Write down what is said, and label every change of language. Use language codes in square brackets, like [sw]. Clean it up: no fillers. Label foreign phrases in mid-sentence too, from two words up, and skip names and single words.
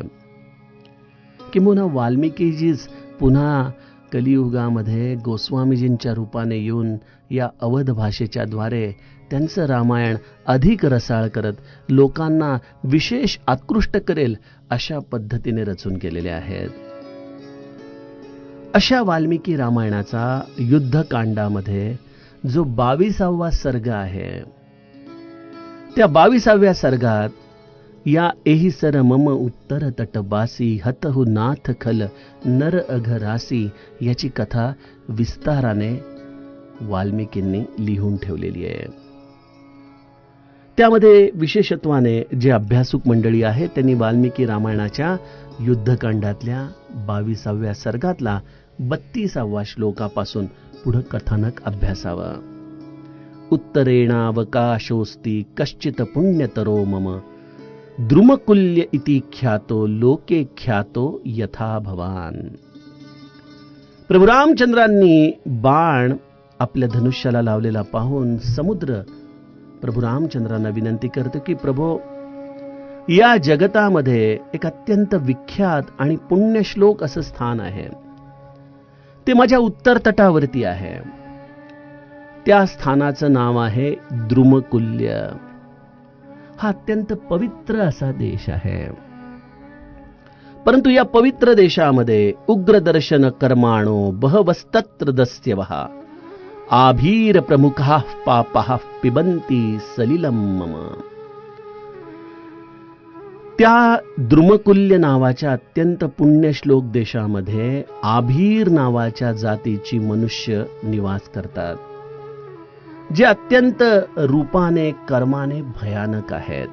[mr] किंबहुना वाल्मिकीजीच पुन्हा कलियुगामध्ये गोस्वामीजींच्या रूपाने येऊन या अवध भाषेच्या द्वारे त्यांचं रामायण अधिक रसाळ करत लोकांना विशेष आकृष्ट करेल अशा पद्धतीने रचून केलेले आहेत. अशा वाल्मिकी रामायणाचा युद्धकांडामध्ये जो 22वा सर्ग आहे, त्या 22व्या सर्गात या [awa] एही सर मम उत्तर तटबासी हतहु नाथ खल नर अघरासी [mr] याची कथा विस्ताराने वाल्मिकींनी लिहून ठेवलेली आहे. त्यामध्ये विशेषत्वाने जे अभ्यासुक मंडळी आहेत त्यांनी वाल्मिकी रामायणाच्या युद्धकांडातल्या 22व्या सर्गातला 32वा श्लोकापासून पुढे कथानक अभ्यासावं. [sa] उत्तरेणावकाशोस्ति कश्चित पुण्यतरो मम द्रुमकुल्य इति ख्यातो लोके ख्यातो यथा भवान. [mr] प्रभू रामचंद्रांनी बाण आपल्या धनुष्याला लावलेला पाहून समुद्र प्रभू रामचंद्रांना विनंती करतो की प्रभो, या जगतामध्ये एक अत्यंत विख्यात आणि पुण्यश्लोक असं स्थान आहे, ते माझ्या उत्तर तटावरती आहे. त्या स्थानाचं नाव आहे द्रुमकुल्य. हा अत्यंत पवित्र असा देश आहे. परंतु या पवित्र देशामध्ये [sa] उग्रदर्शन कर्माणो बहवस्तत्र दस्यवः आभीर प्रमुखाः पापाः पिबन्ति सलिलम मम. [mr] त्या द्रुमकुल्य नावाच्या अत्यंत पुण्यश्लोक देशामध्ये आभीर नावाच्या जातीची मनुष्य निवास करतात, जे अत्यंत रूपाने कर्माने भयानक आहेत.